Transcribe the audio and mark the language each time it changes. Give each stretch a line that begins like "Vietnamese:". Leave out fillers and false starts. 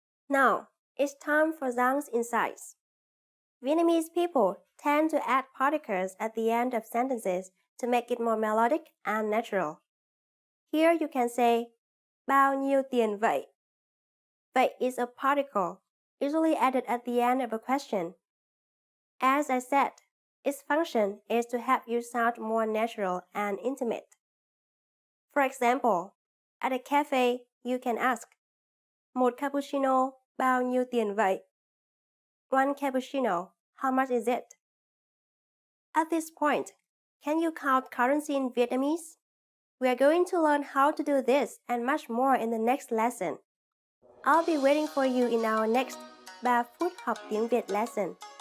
English: Now, it's time for Giang's insights. Vietnamese people tend to add particles at the end of sentences to make it more melodic and natural. Here you can say
Vietnamese: bao nhiêu tiền vậy?
English: Vậy is a particle, usually added at the end of a question. As I said, its function is to help you sound more natural and intimate. For example, at a cafe, you can ask,
Vietnamese: một cappuccino bao nhiêu tiền vậy?
English: One cappuccino, how much is it? At this point, can you count currency in Vietnamese? We are going to learn how to do this and much more in the next lesson. I'll be waiting for you in our next 3 phút học tiếng Việt lesson.